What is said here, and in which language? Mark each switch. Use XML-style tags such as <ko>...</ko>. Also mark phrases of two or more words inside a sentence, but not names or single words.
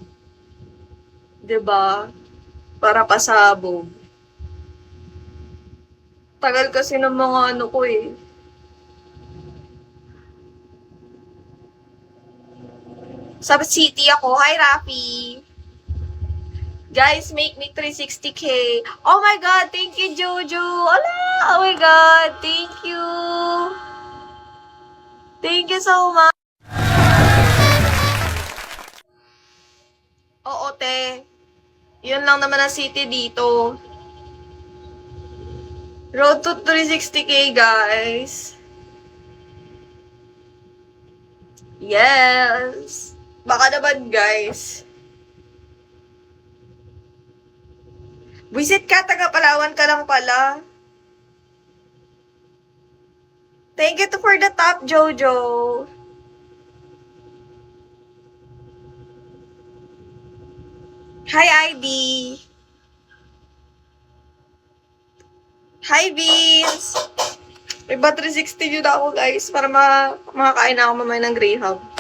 <tl>Diba? Para pasabog. Tagal kasi ng mga ano ko eh. Sa city ako. Hi, Rafi.</tl> <en>Guys, make me 360k. Oh my God, thank you, Jojo. Ala, oh my God, thank you. Thank you so much.</en> <tl>Oo, te. Yun lang naman ang city dito.</tl> <en>Road to 360k, guys. Yes.</en> <tl>Baka naman, guys. Visit ka, taga Palawan ka lang pala.</tl> <en>Thank you for the top, Jojo. Hi, ID. Hi, Vince.</en> <tl>May ba 360 yun ako, guys, para makakain na ako mamaya ng Greyhound.</tl>